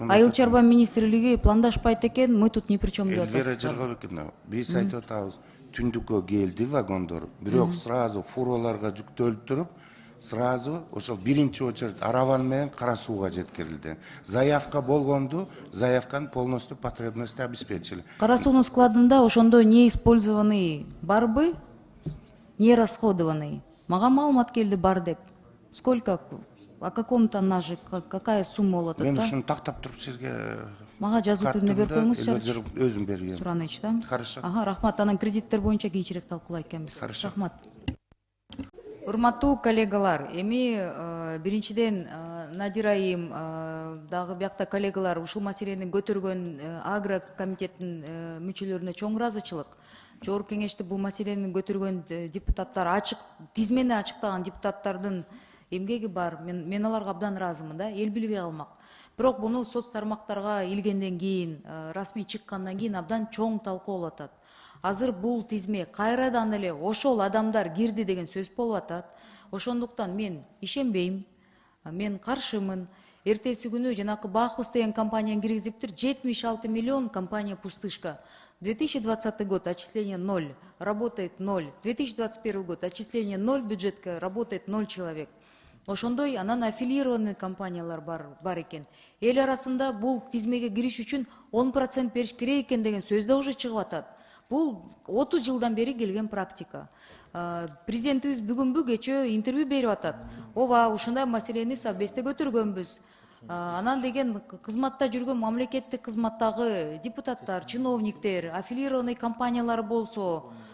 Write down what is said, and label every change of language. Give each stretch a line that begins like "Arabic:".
Kyrgyz: Айыл чарба министрлиги пландашпайт экен,
Russian: мы тут ни при чем
Kyrgyz: деп Эльвира атасыздар. Жигалбековна, биз айтып атабыз, түндүккө келди вагондор, бирок сразу фураларга жүктөлүп туруп, сразу ошол биринчи очередь Араван менен Кара Сууга жеткирилди. Заявка болгонду, заявканы
Russian: полностью потребности обеспечили.
Kyrgyz: Кара Суунун складында ошондо
Russian: не использованный
Kyrgyz: барбы,
Russian: не расходованный.
Kyrgyz: Мага маалымат келди бар деп.
Russian: Сколько, о каком тоннаже, какая сумма болот
Kyrgyz: Мен да? ушуну тактап туруп сизге Мага жазуу түрүндө берип коюңузчу. өзүм бергем. Сураныч да?
Russian: Хорошо.
Kyrgyz: Рахмат, анан кредиттер боюнча кийинчерээк талкуулайт экенбиз.
Russian: Хорошо.
Kyrgyz: Рахмат. Урматтуу коллегалар, эми биринчиден Надир айым дагы биякта коллегалар ушул маселени көтөргөн агро комитеттин мүчөлөрүнө чоң ыраазычылык. Жогорку кеңеште бул маселени көтөргөн депутаттар, ачык тизмени ачыктаган депутаттардын эмгеги бар. Мен аларга абдан ыраазымын да, эл билбей калмак. Бирок буну соц тармактарга илгенден кийин, расмий чыккандан кийин абдан чоң талкуу болуп атат. Азыр бул тизме кайрадан эле ошол адамдар кирди деген сөз болуп атат. Ошондуктан мен ишенбейм, мен каршымын. Эртеси күнү жанакы Бахус деген компанияны киргизиптир, 76 миллион компания пустышка.
Russian: 2020 год отчисление 0, работает 0. 2021 год отчисление 0, бюджетка работает 0 человек.
Kyrgyz: Ошондой анан аффилированный компаниялар бар экен. Эл арасында бул тизмеге кириш үчүн 10% бериш керек экен деген сөз да уже чыгып атат. Бул 30 жылдан бери келген практика. Президентибиз бүгүнбү кечөө интервью берип атат. Ооба, ушундай маселени Совбезде көтөргөнбүз. Анан деген кызматта жүргөн мамлекеттик кызматтагы депутаттар, чиновниктер, аффилированный компаниялар болсо,